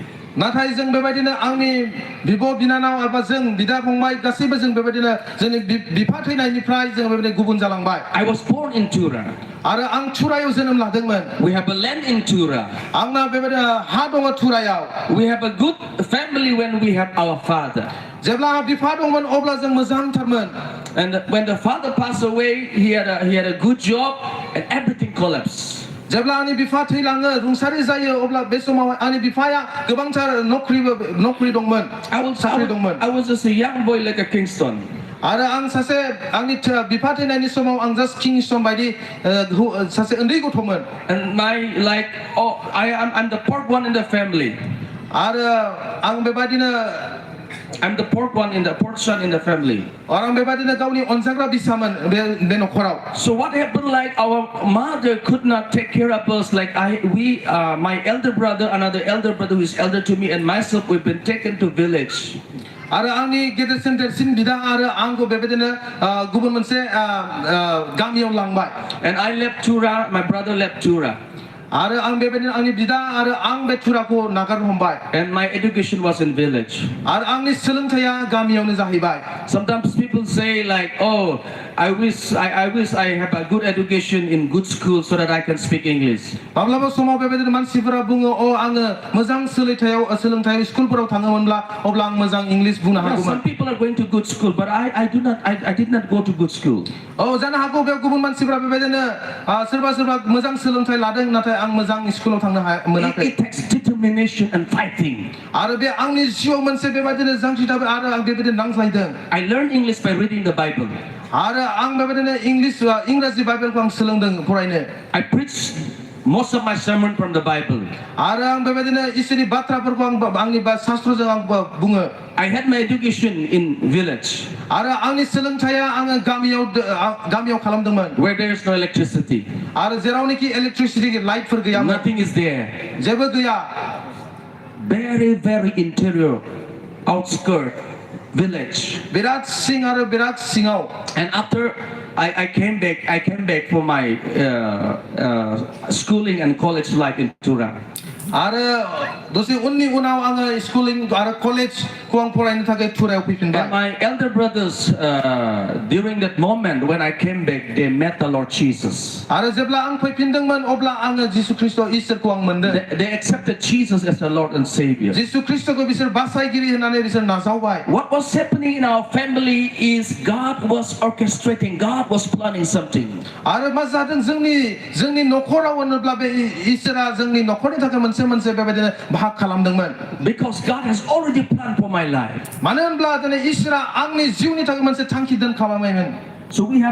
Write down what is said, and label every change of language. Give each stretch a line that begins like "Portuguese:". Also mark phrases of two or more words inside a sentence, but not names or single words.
Bodo: नाथाय जों बेबायदिनो आंनि बिब' बिनानाव एबा जों बिदा फंबाय गासैबो जों बेबायदिनो जोंनि बिफा थैनायनिफ्राय जों बेबायदिनो गुबुन जालांबाय
English: I was born in Tura.
Bodo: आरो आं थुरायाव जोनोम लादोंमोन
English: We have a land in Tura.
Bodo: आंना बेबायदिनो हा दङ थुरायाव
English: We have a good family when we have our father.
Bodo: जेब्ला आंहा बिफा दंमोन अब्ला जों मोजांथारमोन
English: And when the father passed away, he had a good job, and everything collapsed.
Bodo: जेब्ला आंनि बिफा थैलाङो रुंसारि जायो अब्ला बे समाव आंनि बिफाया गोबांथार नौकरी दंमोन साख्रि दंमोन
English: I was just a young boy like a Kingston.
Bodo: आरो आं सासे आंनि बिफा थैनायनि समाव आं जास्ट किंस्टन बायदि सासे उन्दै गथ'मोन
English: And I'm the fourth one in the family.
Bodo: आरो आं बेबायदिनो
English: I'm the fourth son in the family.
Bodo: आरो आं बेबायदिनो गावनि अनजाग्रा बिसामोन बे नखराव
English: So what happened, like our mother could not take care of us, like my elder brother, another elder brother who is elder to me, and myself, we've been taken to village.
Bodo: आरो आंनि गेदेरसिन देरसिन बिदा आरो आंखौ बेबायदिनो गुबुन मोनसे गामियाव लांबाय
English: And I left Tura, my brother left Tura.
Bodo: आरो आं बेबायदिनो आंनि बिदा आरो आं बे थुराखौ नागारनो हमबाय
English: And my education was in village.
Bodo: आरो आंनि सोलोंथाया गामियावनो जाहैबाय
English: Sometimes people say like, oh, I wish I have a good education in good school so that I can speak English.
Bodo: माब्लाबा समाव बेबायदिनो मानसिफोरा बुङो आङो मोजां सोलोंथायाव स्कुलफोराव थाङोमोनब्ला अब्ला आं मोजां इंलिश बुंनो हागौमोन
English: Some people are going to good school, but I did not go to good school.
Bodo: जानो हागौ बे गुबुन मानसिफोरा बेबायदिनो सोरबा मोजां सोलोंथाइ लादों नाथाय आं मोजां स्कुलाव थांनो मोनाखै
English: It takes determination and fighting.
Bodo: आरो बे आंनि जिउआव मोनसे बेबायदिनो जांख्रिथाय आरो आं बेबायदिनो नांज्लायदों
English: I learned English by reading the Bible.
Bodo: आरो आं बेबायदिनो इंराजि बाइबेलखौ आं सोलोंदों फरायनो
English: I preached most of my sermon from the Bible.
Bodo: आरो आं बेबायदिनो इसोरनि बाथ्राफोरखौ आंनि शास्त्रजों आं बुङो
English: I had my education in village
Bodo: आरो आंनि सोलोंथाया आङो गामियाव खालामदोंमोन
English: where there is no electricity.
Bodo: आरो जेरावनोखि इलेक्ट्रिसिटि लाइटफोर गैयामोन
English: Nothing is there.
Bodo: जेबो गैया
English: Very, very interior, outskirt village.
Bodo: बिराद सिं आरो बिराद सिङाव
English: And after I came back for my schooling and college life in Tura.
Bodo: आरो दसे उननि उनाव आङो स्कुलिं आरो कलेजखौ आं फरायनो थाखाय टुरायाव
English: And
Bodo: फैफिनबाय
English: my elder brothers, during that moment when I came back, they met the Lord Jesus.
Bodo: आरो जेब्ला आं फैफिनदोंमोन अब्ला आङो जिसु ख्रीष्ट इसोरखौ आं मोनदों
English: They accepted Jesus as the Lord and Savior.
Bodo: जिसु ख्रीष्टखौ बिसोर बासायगिरि होननानै बिसोर नाजावबाय
English: What was happening in our family is God was orchestrating, God was planning something.
Bodo: आरो मा जादों जोंनि नखराव होनोब्ला बे इसोरा जोंनि नखरनि थाखाय मोनसे बेबायदिनो भाग खालामदोंमोन
English: Because God has already planned for my life.
Bodo: मानो होनब्ला दिनै इसोरा आंनि जिउनि थाखाय मोनसे थांखि दोनखाबायमोन
English: So we have